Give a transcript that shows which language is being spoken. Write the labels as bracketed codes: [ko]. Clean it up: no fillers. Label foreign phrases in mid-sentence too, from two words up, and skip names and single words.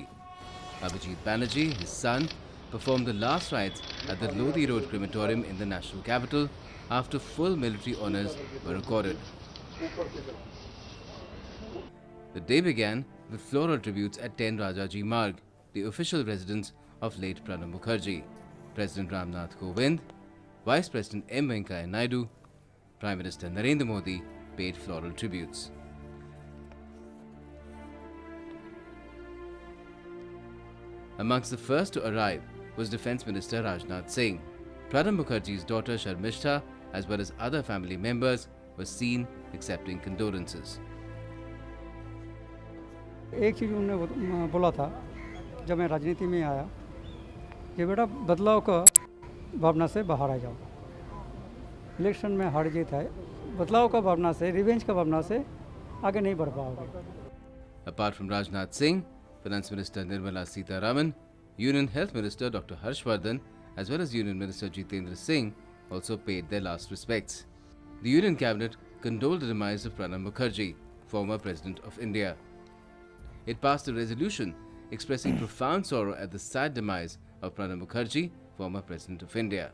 [en] Abhijit Banerjee, his son, performed the last rites at the Lodi Road crematorium in the national capital after full military honours were accorded. The day began with floral tributes at 10 Rajaji Marg, the official residence of late Pranab Mukherjee. President Ramnath Kovind, Vice President M. Venkaiah Naidu, Prime Minister Narendra Modi paid floral tributes. Amongst the first to arrive was Defence Minister Rajnath Singh. Pranab Mukherjee's daughter Sharmishta, as well as other family members, were seen accepting condolences. [hi] एक चीज़ उन्होंने बोला था जब मैं राजनीति में आया कि बेटा बदलाव का भावना से बाहर आ जाओ। इलेक्शन में हार जीत है, बदलाव का भावना से, रिवेंज का भावना से आगे नहीं बढ़ पाओगे। [en] Apart from Rajnath Singh, Finance Minister Nirmala Sitharaman, Union Health Minister Dr. Harshvardhan, as well as Union Minister Jitendra Singh also paid their last respects. The Union Cabinet condoled the demise of Pranab Mukherjee, former President of India. It passed a resolution expressing profound sorrow at the sad demise of Pranab Mukherjee, former President of India.